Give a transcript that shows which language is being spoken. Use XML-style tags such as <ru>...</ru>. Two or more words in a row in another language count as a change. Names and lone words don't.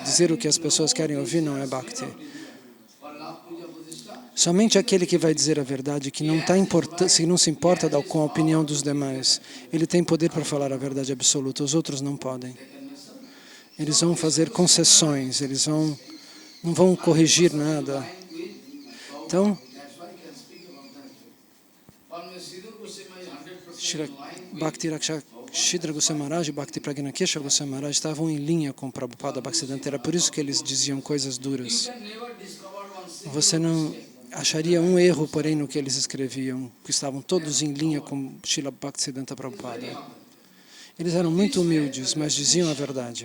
<pt>Dizer o que as pessoas querem ouvir não é Bhakti. Somente aquele que vai dizer a verdade, que não se importa com a opinião dos demais, ele tem poder para falar a verdade absoluta, os outros não podem. Eles vão fazer concessões, eles não vão corrigir nada. Então, Bhakti Shridhar Goswami Maharaj e Bhakti Praghna Keshav Goswami Maharaj estavam em linha com Prabhupada Bhaktisiddhanta. Era por isso que eles diziam coisas duras. Você não acharia um erro, porém, no que eles escreviam, que estavam todos em linha com Srila Bhaktisiddhanta Prabhupada. Eles eram muito humildes, mas diziam a verdade.</pt>